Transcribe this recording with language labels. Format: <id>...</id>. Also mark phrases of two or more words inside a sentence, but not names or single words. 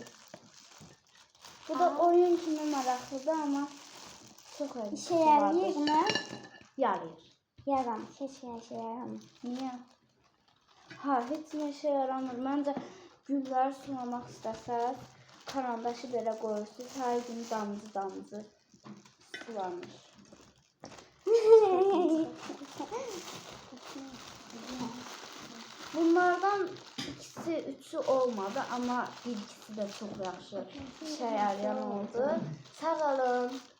<az>Bu da oyun kimi maraqlıdır, amma çox</az> <tr>İşe yarayır mı? Yarayır. Yaramaz. Hiç işe yaramaz.</tr> <az>Niyə? Ha, heç nə işə yaramır. Məncə gülləri sulamaq istəsəz, karandaşı belə qoyursunuz. Hər gün damcı sulanır.</az> <tr>Bunlardan ikisi, üçü olmadı ama bir ikisi de çok yaxşı işe yarayan oldu. Sağ olun.</tr>